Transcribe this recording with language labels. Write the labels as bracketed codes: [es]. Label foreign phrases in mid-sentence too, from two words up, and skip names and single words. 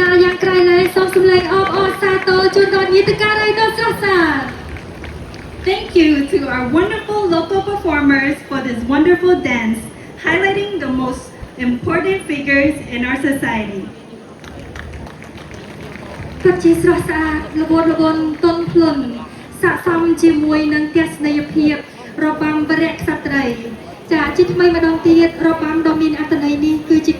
[km] យ៉ាងក្រៃលែងសូមសម្លេងអបអរសាទរជូនដល់ញាតិការីដ៏ស្រស់ស្អាត [en] Thank you to our wonderful local performers for this wonderful dance, highlighting the most important figures in our society. [km] ពិតជាស្រស់ស្អាតល្បួនល្បន់ទន់ភ្លន់ស័ក្តិសមជាមួយនឹងទស្សនីយភាពរបាំបរិយក្សត្រីចាជាថ្មីម្ដងទៀតរបាំដ៏មានអត្ថន័យនេះគឺជា